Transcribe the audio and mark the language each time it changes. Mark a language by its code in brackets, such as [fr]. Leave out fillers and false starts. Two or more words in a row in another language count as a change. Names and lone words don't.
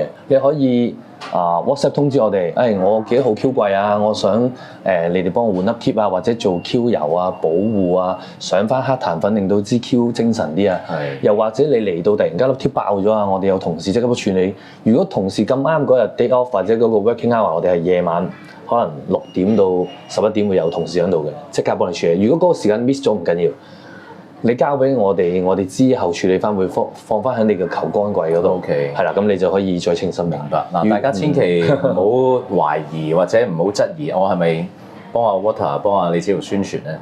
[yue] 你可以WhatsApp 通知我哋，我幾多號 Q 櫃啊，我想你哋幫我換粒貼啊，或者做 Q 油啊、保護啊，上翻黑檀粉令到支 Q 精神啲啊。又或者你嚟到突然間粒貼爆咗啊，我哋有同事即刻處理。如果同事咁啱嗰日 [en] day off [yue] 或者嗰個 [en] working hour， [yue] 我哋係夜晚。可能6點到11點會有同事喺度嘅，即刻幫你處理。如果嗰個時間 miss 咗唔緊要，你交俾我哋，我哋之後處理翻會放翻喺你嘅球桿櫃嗰度。 OK，係啦，咁你就可以再清心。明白嗱，大家千祈唔好懷疑或者唔好質疑我係咪幫阿 Water 幫阿李子豪宣傳咧？